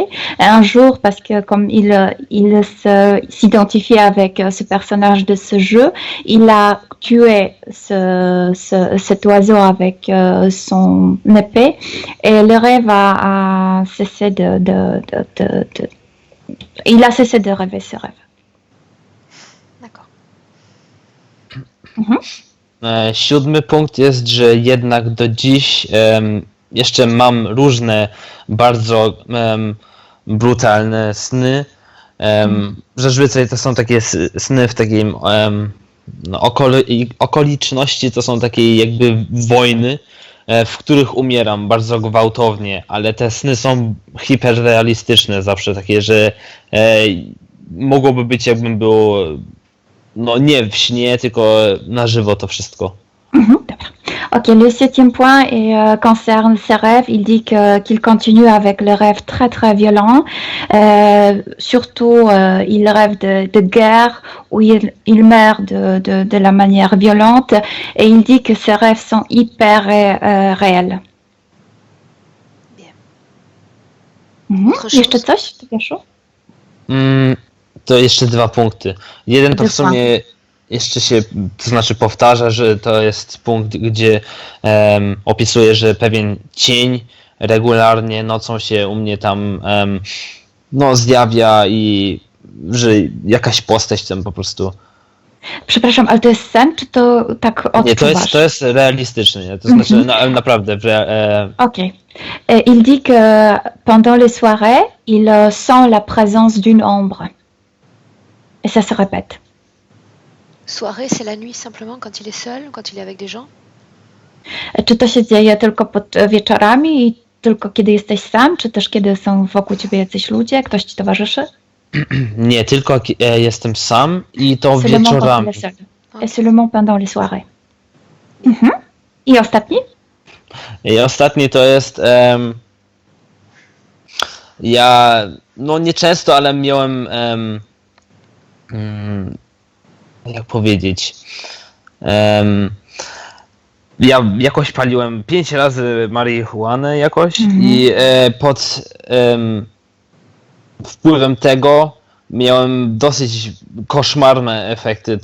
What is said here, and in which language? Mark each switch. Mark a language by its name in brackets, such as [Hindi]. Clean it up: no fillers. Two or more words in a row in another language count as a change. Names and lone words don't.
[French] Et un jour, parce que comme il s'identifiait avec ce personnage de ce jeu, il a tué cet oiseau avec son épée et le rêve a cessé il a cessé de rêver ce rêve. D'accord. [Polish] Siódmy punkt jest, że jednak do dziś jeszcze mam różne bardzo brutalne sny. Zazwyczaj to są takie sny w takim okoliczności, to są takie jakby wojny, w których umieram bardzo gwałtownie, ale te sny są hiperrealistyczne zawsze, takie, że mogłoby być jakbym był no nie w śnie, tylko na żywo to wszystko. [French] Ok, le septième point concerne ses rêves. Il dit qu'il continue avec le rêve très très violent. Surtout, il rêve de guerre où il meurt de la manière violente. Et il dit que ses rêves sont hyper réels. Bien. Mhm. Autre [Polish] Jeszcze [French] chose? [Polish] coś, Tobiaszu? To jeszcze 2 punkty. Jeden to w Dwa. sumie jeszcze się, to znaczy powtarza, że to jest punkt, gdzie opisuje, że pewien cień regularnie nocą się u mnie tam no, zjawia i że jakaś postać tam po prostu. Przepraszam, ale to jest sen, czy to tak odczuwasz? Nie, to jest realistyczne, nie? To znaczy naprawdę, [French] Ok. Il dit que pendant les soirées, il sent la présence d'une ombre. Et ça se répète. Soirée, c'est la nuit simplement quand il est seul, quand il est avec des gens? [Polish] Czy to się dzieje tylko pod wieczorami i tylko kiedy jesteś sam, czy też kiedy są wokół ciebie jacyś ludzie, ktoś ci towarzyszy? nie, tylko jestem sam i to [French] Seulement quand [Polish] wieczorami. [French] il est seul. Et seulement pendant les soirées. [Polish] Mhm. I ostatni? I ostatni to jest ja no nie często, ale miałem jak powiedzieć ja jakoś paliłem 5 razy marihuanę jakoś i pod wpływem tego miałem dosyć koszmarne efekty.